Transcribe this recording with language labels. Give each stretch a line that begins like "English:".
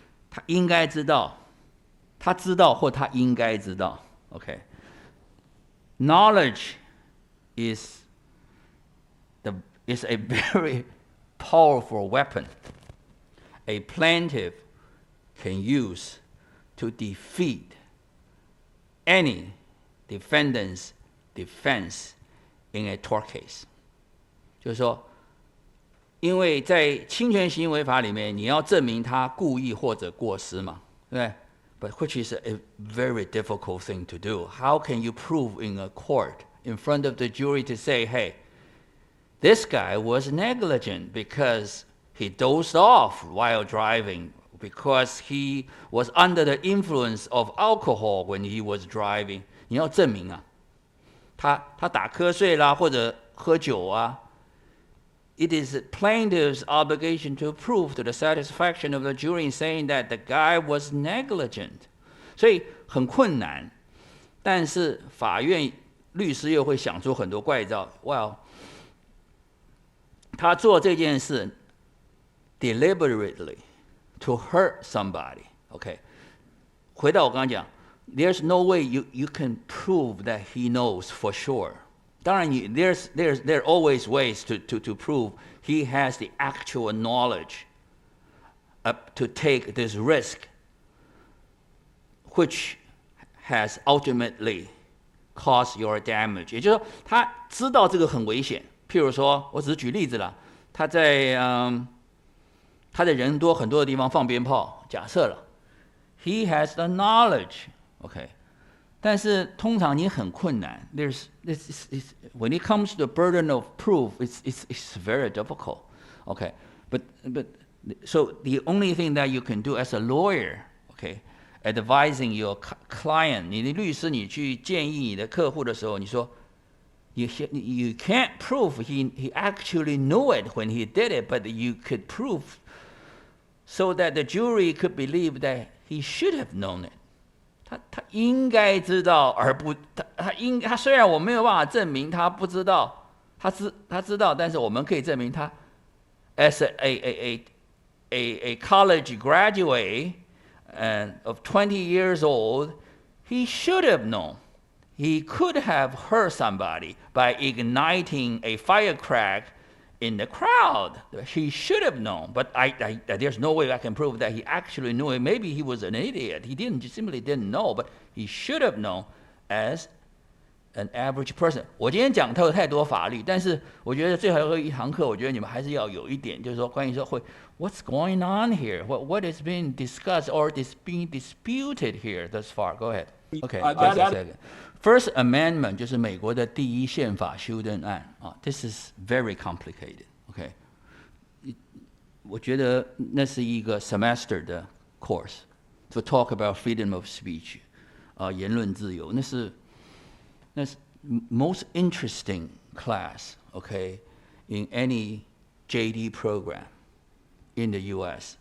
Chinese: 他应该知道，他知道或他应该知道。 Okay.
English: Knowledge is a very powerful weapon a plaintiff can use to defeat any defendant's defense in a tort case.
Chinese: 就是说，因为在侵权行为法里面，你要证明他故意或者过失嘛，对不对？
English: But which is a very difficult thing to do. How can you prove in a court in front of the jury to say, hey, this guy was negligent because he dozed off while driving, because he was under the influence of alcohol when he was driving?
Chinese: 你要证明啊，他打瞌睡啦，或者喝酒啊。
English: It is plaintiff's obligation to prove to the satisfaction of the jury in saying that the guy was negligent.
Chinese: 所以很困难，但是法院律师又会想出很多怪招。 Well， 他做这件事
English: deliberately to hurt somebody. OK，
Chinese: 回到我刚刚讲
English: ，there's no way you can prove that he knows for sure.
Chinese: 当然
English: there are always ways to prove he has the actual knowledge to take this risk, which has ultimately caused your damage.
Chinese: 也就是说，他知道这个很危险。譬如说，我只是举例子啦，他在人多很多的地方放鞭炮，假设了 ，
English: he has the knowledge, OK，
Chinese: 但是通常你很困难。
English: When it comes to the burden of proof, it's very difficult. Okay, but so the only thing that you can do as a lawyer, okay, advising your client,
Chinese: 你的律师你去建议你的客户的时候，你说
English: you can't prove he actually knew it when he did it, but you could prove so that the jury could believe that he should have known it.
Chinese: 他应该知道，而不他虽然我没有办法证明他不知道，他知道，但是我们可以证明他
English: as a college graduate and of 20 years old, he should have known. He could have hurt somebody by igniting a firecracker in the crowd. He should have known, but there's no way I can prove that he actually knew it. Maybe he was an idiot. He simply didn't know, but he should have known as an average person.
Chinese: 我今天讲太多法律，但是我觉得最后一堂课，我觉得你们还是要有一点，就是说关于说
English: what's going on here? What is being discussed or is being disputed here thus far? Go ahead. Okay, just a second.
Chinese: First Amendment 就是美国的第一宪法修正案啊 ，
English: This is very complicated. OK，
Chinese: 我觉得那是一个
English: semester 的 course to talk about freedom of speech，
Chinese: 言论自由，那是
English: most interesting class. OK, in any JD program in the U.S.